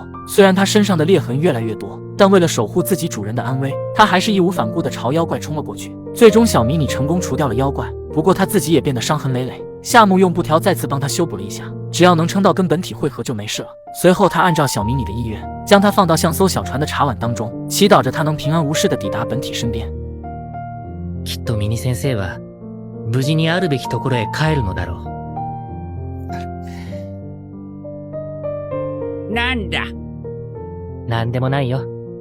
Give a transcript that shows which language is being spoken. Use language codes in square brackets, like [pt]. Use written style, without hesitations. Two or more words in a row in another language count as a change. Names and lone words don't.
[zh] 虽然他身上的裂痕越来越多，但为了守护自己主人的安危，他还是义无反顾地朝妖怪冲了过去。最终小迷你成功除掉了妖怪，不过他自己也变得伤痕累累。夏目用布条再次帮他修补了一下，只要能撑到跟本体会合就没事了。随后他按照小迷你的意愿，将它放到像艘小船的茶碗当中，祈祷着它能平安无事地抵达本体身边。 [ja] きっとミニ先生は無事にあるべきところへ帰るのだろう。なんだ。なんでもないよ。